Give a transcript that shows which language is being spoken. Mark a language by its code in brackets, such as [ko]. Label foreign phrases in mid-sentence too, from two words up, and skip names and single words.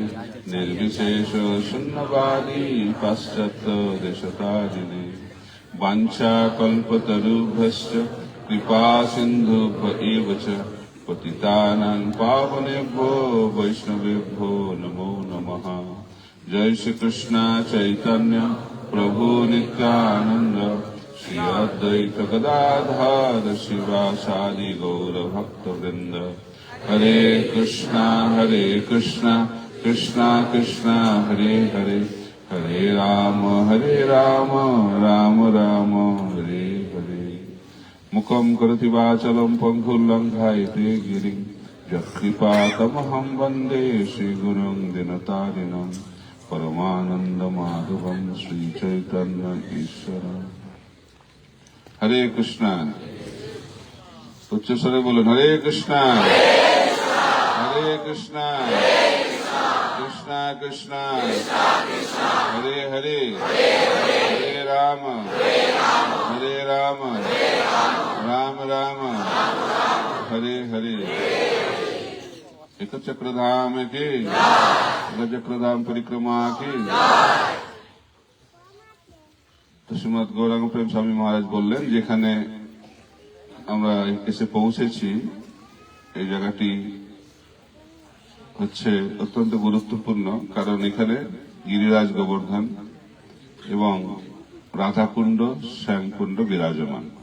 [sa] निर्विशेष शून्यवादी पाश्चात्य देशतारिणे वाञ्छा कल्पतरुभ्यश्च कृपा सिन्धुभ्य एव च पतितानां पावनेभ्यो वैष्णवेभ्यो नमो नमः जय श्री कृष्ण चैतन्य प्रभु नित्यानंद श्री अद्वैत गदाधर शिवासादि गौर भक्त वृंद। हरे कृष्णा कृष्णा कृष्णा हरे हरे, हरे राम राम राम हरे हरे। मुखम करोति वाचालं पंगुलंघायते गिरिं, यत्कृपातमहं वन्दे श्रीगुरुं दिनतारिणं। परमानंद माधवं श्रीचैतन्य ईश्वरम्। हरे कृष्णा। [hi] उच्च स्वरे बोलो [sa] हरे कृष्णा हरे कृष्णा कृष्णा कृष्णा हरे हरे, हरे राम राम राम हरे हरे। [hi] एक चक्रधाम की, चक्रधाम परिक्रमा की। [bn] তো শ্রীমৎ গৌরাঙ্গ প্রেম স্বামী মহারাজ বললেন, যেখানে আমরা এসে পৌঁছেছি এই জায়গাটি হচ্ছে অত্যন্ত গুরুত্বপূর্ণ, কারণ এখানে গিরিরাজ গোবর্ধন এবং রাধাকুণ্ড শ্যামকুণ্ড বিরাজমান।